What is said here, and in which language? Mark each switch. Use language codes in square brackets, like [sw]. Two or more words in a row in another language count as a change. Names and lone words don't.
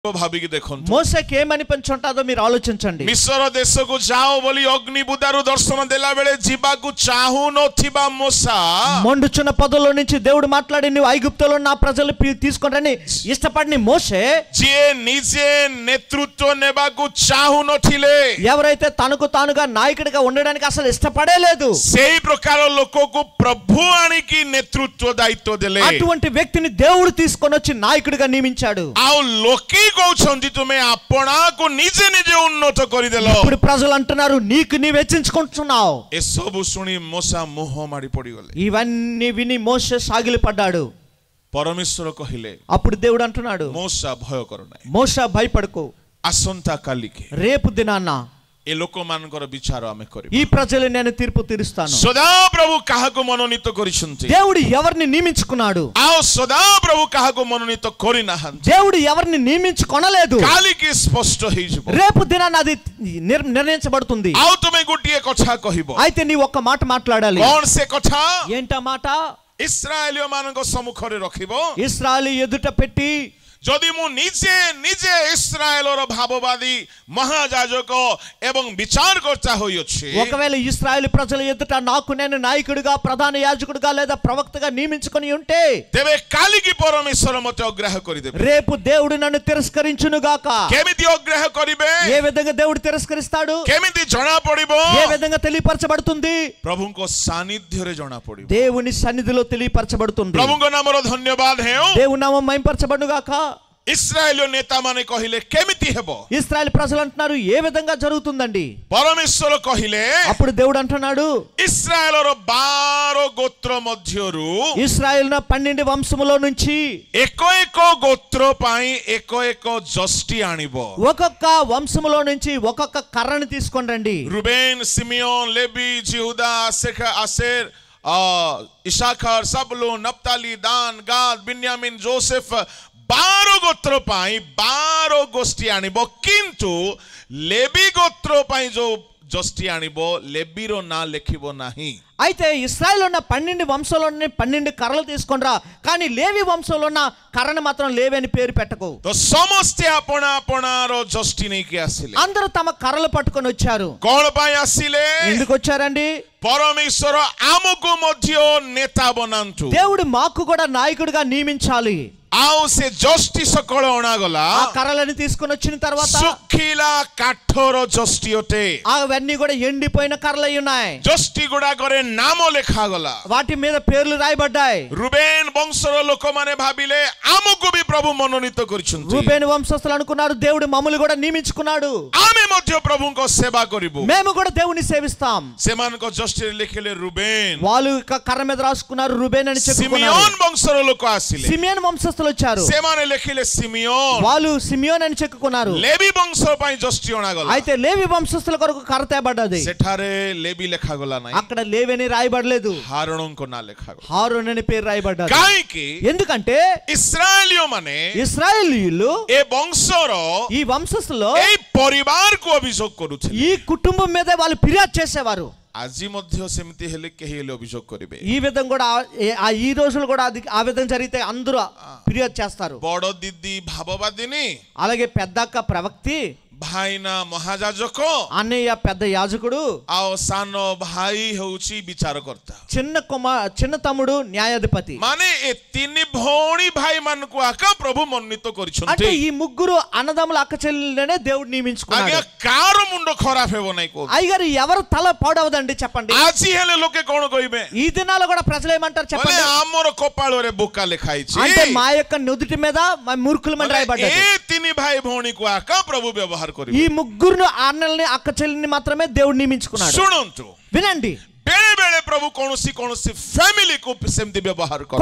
[or] ଭାବିକି ଦେଖନ୍ତୁ [te] మోసేకి ఏమనిపించుంటాదో మీరు ఆలోచించండి. [or] ମିଶ୍ର ଦେଶକୁ ଯାଅ ବୋଲି ଅଗ୍ନିବୁଦାରୁ ଦର୍ଶନ ଦେଲା ବେଳେ ଯିବାକୁ ଚାହୁଁ ନଥିବା ମୋସା [te] మండుచున్న పొదలో నుంచి దేవుడు మాట్లాడి నువ్వు ఐగుప్తులో నా ప్రజలు తీసుకొనని ఇష్టపడిన మోషే [or] ଯିଏ ନିଜେ ନେତୃତ୍ୱ ନେବାକୁ ଚାହୁଁ ନଥିଲେ [te] ఎవరైతే తనకు తానుగా నాయకుడిగా ఉండడానికి అసలు ఇష్టపడే లేదు [or] ସେଇ ପ୍ରକାର ଲୋକକୁ ପ୍ରଭୁ ଆଣିକି ନେତୃତ୍ୱ ଦାୟିତ୍ୱ ଦେଲେ. [te] అటువంటి వ్యక్తిని దేవుడు తీసుకొని వచ్చి నాయకుడిగా నియమించాడు. [or] ଆଉ ଲୋକେ କହୁଛନ୍ତି ତୁମେ ଆପଣାକୁ ନିଜେ ନିଜେ ଉନ୍ନତ କରିଦେଲ. [te] ఇప్పుడు ప్రజలు అంటున్నారు నీకు నీవు హెచ్చించుకుంటున్నావు. [or] ଏସବୁ ଶୁଣି ମୋସା ମୁହଁ ମାଡ଼ି ପଡ଼ିଗଲେ. [te] ఇవన్నీ విని మోషే సాగిలిపడ్డాడు. [or] ପରମେଶ୍ୱର କହିଲେ [te] అప్పుడు దేవుడు అంటున్నాడు [or] ମୋସା ଭୟ କର ନାହିଁ. [te] మోషే భయపడకు. [or] ଆସନ୍ତା କାଲିକି [te] రేపు దినాన [or] ଏ ଲୋକମାନଙ୍କର ବିଚାର ଆମେ କରିବୁ. [te] ఈ ప్రజలు నేను తీర్పు తీరుస్తాను. [or] ସଦାପ୍ରଭୁ କାହାକୁ ମନୋନୀତ କରିଛନ୍ତି [te] దేవుడు ఎవరిని నియమించుకున్నాడు [or] ଆଉ ସଦାପ୍ରଭୁ କାହାକୁ ମନୋନୀତ କରିନାହାନ୍ତି. [te] దేవుడు ఎవరిని నియమించుకొనలేదు. [or] କାଲିକି ସ୍ପଷ୍ଟ ହେଇଯିବ. [te] రేపు దినాన అది నిర్ణయించబడుతుంది. [or] ଆଉ ତୁମେ ଗୋଟିଏ କଥା କହିବ. [te] అయితే నీ ఒక్క మాట మాట్లాడాలి. [or] କଣ ସେ କଥା? [te] ఏంటా మాట? [or] ଇସ୍ରାଏଲୀୟ ମାନଙ୍କ ସମ୍ମୁଖରେ ରଖିବ. [te] ఇశ్రాయేలు ఎదుట పెట్టి [or] ଯଦି ମୁଁ ନିଜେ ନିଜେ ଇସ୍ରାଏଲର ଭାବବାଦୀ ମହାଯାଜକ ଏବଂ ବିଚାରକର୍ତ୍ତା ହୋଇଅଛି [te] ఒకవేళ ఇశ్రాయేలు ప్రజల ఎదుట నాకు నేను నాయకుడిగా ప్రధాన యాజకుడిగా లేదా ప్రవక్తగా నియమించుకొని ఉంటే [or] ତେବେ କାଲିକି ପରମେଶ୍ୱର ମୋତେ ଅଗ୍ରାହ୍ୟ କରିଦେବେ. [te] రేపు దేవుడు నన్ను తిరస్కరించును గాక. [or] କେମିତି ଅଗ୍ରାହ୍ୟ କରିବେ? [te] ఏ విధంగా దేవుడు తిరస్కరిస్తాడు? [or] କେମିତି జଣା ପଡିବ? [te] ఏ విధంగా తెలియపరచబడుతుంది? [or] ପ୍ରଭୁଙ୍କ ସାନ୍ନିଧ୍ୟରେ ଜଣା ପଡିବ. [te] దేవుని సన్నిధిలో తెలియపరచబడుతుంది. [or] ପ୍ରଭୁଙ୍କ ନାମର ଧନ୍ୟବାଦ ହେଉ. [te] దేవుని నామం మహిమపరచబడును గాక. [or] ଇସ୍ରାଏଲୀୟ ନେତାମାନେ କହିଲେ କେମିତି ହେବ? [te] ఇశ్రాయేల్ ప్రజలు అంటున్నారు ఏ విధంగా జరుగుతుందండి? [or] ପରମେଶ୍ୱର କହିଲେ [te] అప్పుడు దేవుడు అంటున్నాడు [or] ଇସ୍ରାଏଲର 12 ଗୋତ୍ର ମଧ୍ୟରୁ [te] ఇశ్రాయేలున 12 వంశములో నుంచి [or] ଏକ ଏକ ଗୋତ୍ର ପାଇଁ ଏକ ଏକ ଯଷ୍ଟି ଆଣିବ. [te] ఒక్కొక్క వంశములో నుంచి ఒక్కొక్క కర్రని తీసుకొని రండి. [or] ରୁବେନ୍, ସିମିయోన్, ଲେବି, ଜିହୁଦା, ଆସେର, ଇସାଖର, ସବଲୁନ, ନପ୍ତାଲି, ଦାନ, ଗାଦ, ବିନ୍ୟାମିନ, ଯୋସେଫ 12 ଗୋତ୍ର ପାଇଁ 12 ଗୋଷ୍ଠୀ ଆଣିବ. କିନ୍ତୁ ଲେବି ଗୋତ୍ର ପାଇଁ ଯୋଉ ଯଷ୍ଟି ଆଣିବ ଲେବିର ନାଁ ଲେଖିବ ନାହିଁ. [te] అయితే ఇశ్రాయేలు ఉన్న 12 వంశంలోని 12 కర్రలు తీసుకొనిరా, కానీ లేవి వంశంలో ఉన్న కర్రను మాత్రం లేవి అని పేరు పెట్టకు. [or] ତ ସମସ୍ତେ ଆପଣା ଆପଣାର ଯଷ୍ଟି ନେଇକି ଆସିଲେ. [te] అందరూ తమ కర్రలు పట్టుకొని వచ్చారు. [or] କଣ ପାଇଁ ଆସିଲେ? [te] ఎందుకు వచ్చారండి? [or] ପରମେଶ୍ୱର ଆମକୁ ମଧ୍ୟ ନେତା ବନାନ୍ତୁ. [te] దేవుడు మాకు కూడా నాయకుడిగా నియమించాలి. [or] ଆଉ ସେ ଯଷ୍ଟି ସକଳ ଅଣାଗଲା. [te] ఆ కర్రలని తీసుకొని వచ్చిన తర్వాత [or] ଶୁଖିଲା କାଠର ଯଷ୍ଟି ଅଟେ. [te] అవన్నీ కూడా ఎండిపోయిన కర్రలు అయి ఉన్నాయి. [or] ଯଷ୍ଟି ଗୁଡାକରେ ନାମ ଲେଖାଗଲା. [te] వాటి మీద పేర్లు రాయబడ్డాయి. [or] ରୁବେନ୍ ବଂଶର ଲୋକମାନେ ଭାବିଲେ ଆମକୁ ବି ପ୍ରଭୁ ମନୋନୀତ କରିଛନ୍ତି. [te] రూబేను వంశస్థులు అనుకున్నారు దేవుడు మమ్మల్ని కూడా నియమించుకున్నాడు. [or] ଆମେ ମଧ୍ୟ ପ୍ରଭୁଙ୍କ ସେବା କରିବୁ. [te] మేము కూడా దేవుని సేవిస్తాం. [or] ସେମାନଙ୍କ ଯଷ୍ଟିରେ ଲେଖିଲେ ରୁବେନ୍. [te] వాళ్ళు కర్ర మీద రాసుకున్నారు రూబేన్ అని చెప్పుకున్నారు. [or] ସିମିయోନ ବଂଶର ଲୋକ ଆସିଲେ. [te] సిమియోన్ వంశస్థులు వచ్చారు. [or] ସେମାନେ ଲେଖିଲେ సిమియోନ. [te] వాళ్ళు సిమియోన్ అని చెప్పుకున్నారు. [or] ଲେବି ବଂଶ ପାଇଁ ଯଷ୍ଟି ଅଣାଗଲା. [te] అయితే లేవి వంశస్థుల కొరకు కర్ర తేబడ్డది. [or] ସେଠାରେ ଲେବି ଲେଖାଗଲା ନାହିଁ. [te] అక్కడ లేవి అని రాయబడలేదు. [or] ହାରୋନଙ୍କ ନାଁ ଲେଖାଗଲା. [te] హారోన్ అని పేరు రాయబడ్డది. [or] କାହିଁକି? [te] ఎందుకంటే [or] ଇସ୍ରାଏଲୀୟ ମାନେ [te] ఇశ్రాయేలీయులు [or] ଏ ବଂଶର [te] ఈ వంశస్థులో [or] ଏଇ ପରିବାରକୁ ଅଭିଯୋଗ କରୁଥିଲେ. [te] ఈ కుటుంబం మీద వాళ్ళు ఫిర్యాదు చేసేవారు. [or] ଆଜି ମଧ୍ୟ ସେମିତି ହେଲେ କେହି ହେଲେ ଅଭିଯୋଗ କରିବେ. [te] ఈ విధంగా కూడా ఈ రోజులు కూడా ఆ విధంగా జరిగితే అందరూ ఫిర్యాదు చేస్తారు. [or] ବଡ ଦିଦି ଭାବବାଦିନୀ, [te] అలాగే పెద్దక్క ప్రవక్తి, [or] ଭାଇନା ମହାଯାଜକ, [te] అన్నయ్య పెద్ద యాజకుడు, [or] ଆଉ ସାନ ଭାଇ ହେଉଛି ବିଚାରକର୍ତ୍ତା. [te] చిన్న తమ్ముడు న్యాయాధిపతి. [or] ମାନେ ଏ ତିନି ଭଉଣୀ ଭାଇ ମାନଙ୍କୁ ଆକା ପ୍ରଭୁ ମନୋନୀତ [te] అంటే [or] କରିଛନ୍ତି. [te] ఈ ముగ్గురు అన్నదమ్ముల అక్క చెల్లెలనే దేవుడు నియమించుకున్నాడు. [or] ଆଜ୍ଞା କାହାର ମୁଣ୍ଡ ଖରାପ ହେବ ନାହିଁ କହୁଛି. [te] అయ్యగారు ఎవరు తల పాడవదండి చెప్పండి. [or] ଆଜି ହେଲେ ଲୋକେ କଣ କହିବେ? [te] ఈ దినాల్లో కూడా ప్రజలు ఏమంటారు చెప్పండి? [or] ଆମର କପାଳରେ ବୋକା ଲେଖା ହେଇଛି. [te] అంటే మా యొక్క నుదుటి మీద మూర్ఖులమని రాయబడ్డది. [or] ଏ ତିନି ଭାଇ ଭଉଣୀକୁ ଆକା ପ୍ରଭୁ ବ୍ୟବହାର କରିବେ. [te] ఈ ముగ్గురు అన్నల్ని అక్క చెల్లిని మాత్రమే దేవుడు నియమించుకున్నాడు. [or] ଶୁଣନ୍ତୁ, [te] వినండి, [or] ବେଳେ ବେଳେ ପ୍ରଭୁ କୌଣସି ଫ୍ୟାମିଲିକୁ ସେମିତି ବ୍ୟବହାର କରନ୍ତି.